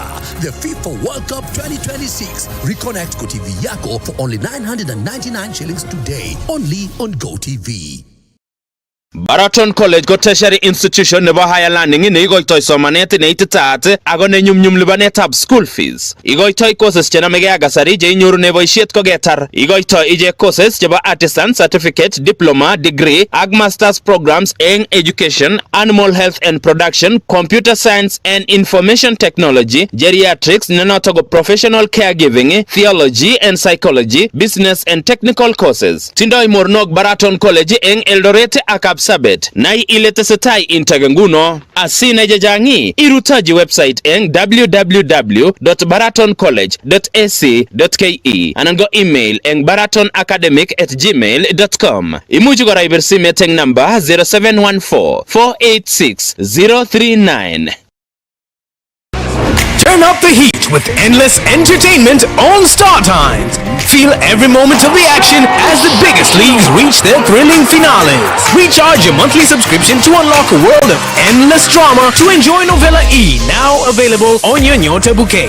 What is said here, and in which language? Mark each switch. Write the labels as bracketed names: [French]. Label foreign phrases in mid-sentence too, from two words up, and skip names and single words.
[English] The FIFA World Cup 2026. Reconnect [Swahili] kwa TV yako [English] for only 999 shillings today, only on GoTV. [Kalenjin] Baraton College ko [English] tertiary institution [Kalenjin] nebo [English] higher learning [Kalenjin] ne igoitoi somanet ne ititaat ago ne nyumnyum lipanetab [English] school fees. [Kalenjin] Igoitoi courses chenamege ak kasari je inyoru ne boisiet ko getar. Igoitoi ije courses chebo [English] artisan certificate, diploma, degree ak masters programs in education, animal health and production, computer science and information technology, geriatrics, nenotogo professional caregiving, theology and psychology, business and technical courses. [Kalenjin] Tindoi mornog Baraton College eng Eldoret ak Sabet na ile tesetai integenguno asine jajangi irutaji website eng www.baratoncollege.ac.ke anango email eng baratonacademic@gmail.com. Imuji gora ibersimet eng number 0714 486 039. [English] Turn up the heat with endless entertainment on Star Times. Feel every moment of the action as the biggest leagues reach their thrilling finales. Recharge your monthly subscription to unlock a world of endless drama to enjoy Novella E, now available on your Nyota bouquet.